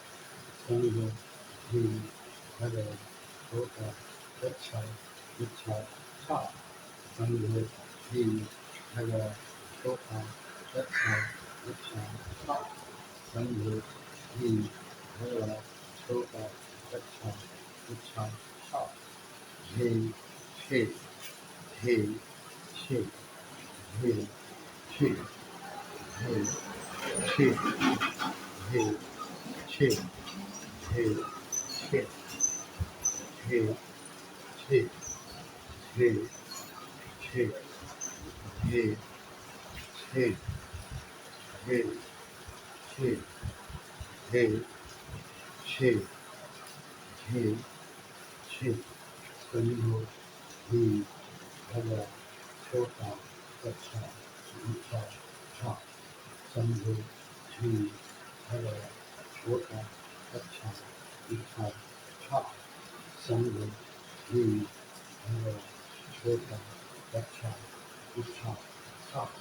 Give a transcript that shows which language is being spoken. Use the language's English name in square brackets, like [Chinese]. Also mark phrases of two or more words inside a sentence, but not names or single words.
[Hindi] समझो झी, झगड़ा, छोटा, अच्छा, गुच्छा, छाप। समझो झी, झगड़ा, छोटा, अच्छा, गुच्छा, छाप। समझो झी, झगड़ा, छोटा, अच्छा, गुच्छा, छाप। झे, छे, झे, छे, झे, छे, झे, छे, झे, छे, झे, छे, झे, छे, झे, छे, झे, छे, झे, छे, झे, छे, झे, छे। समझो झी, झगड़ा, छोटा, अच्छा, गुच्छा, छाप। समझो झी, झगड़ा, छोटा, अच्छा, गुच्छा, छाप। समझो झी, झगड़ा, छोटा, अच्छा, गुच्छा, छाप।